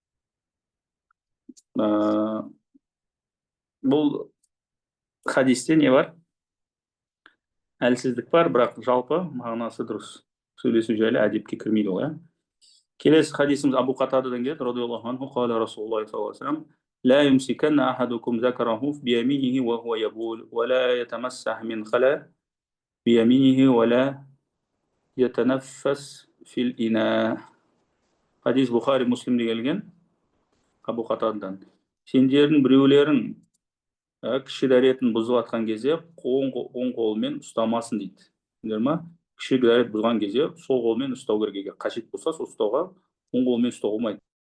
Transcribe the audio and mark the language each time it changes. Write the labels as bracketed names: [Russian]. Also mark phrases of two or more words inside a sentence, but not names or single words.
[Kazakh] Бұл хадисте не бар? Әлсіздік бар, бірақ жалпы мағынасы дұрыс. Сөйлесу жайлы әдепке кірмейді ол, Келесі хадисіміз Абу Қатададан келеді, [Arabic] رضي الله عنه قال رسول الله صلى الله عليه وسلم: لا يمسكن أحدكم ذكره بيمينه وهو يبول ولا يتمسح من خلا بيمينه ولا يتنفس في الإناء. [Kazakh] Хадис Бұхари Муслимде келген, Абу Қатададан: сендердің біреулерің кіші дәретін бұзып жатқан кезде оң қолымен ұстамасын дейді. Түсіндіңдер ма? Кіші дәрет бұзған кезде сол қолмен ұстау керек. Қажет болса сол ұстауға, оң қолмен ұстауға болмайды.